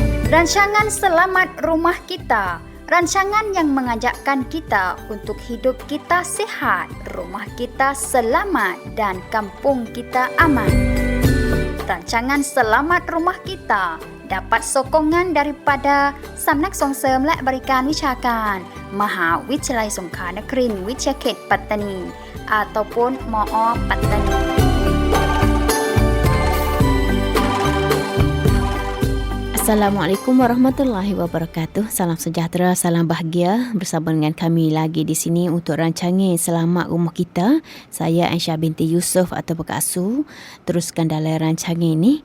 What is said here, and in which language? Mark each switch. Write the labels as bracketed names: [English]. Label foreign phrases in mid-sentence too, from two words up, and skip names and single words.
[Malay] Rancangan Selamat Rumah Kita, rancangan yang mengajakkan kita untuk hidup kita sihat, rumah kita selamat dan kampung kita aman. Rancangan Selamat Rumah Kita dapat sokongan daripada Samnak Songsem และบริการวิชาการมหาวิทยาลัยสงขลานครินทร์วิทยาเขตปัตตานี ataupun MOOปัตตานี [Arabic] السلام عليكم ورحمة الله وبركاته. [Malay] Salam sejahtera, salam bahagia. Bersama dengan kami lagi di sini untuk rancangan Selamat Rumah Kita. Saya Aisyah binti Yusof atau Kak Asu. Teruskan dalam rancangan ini.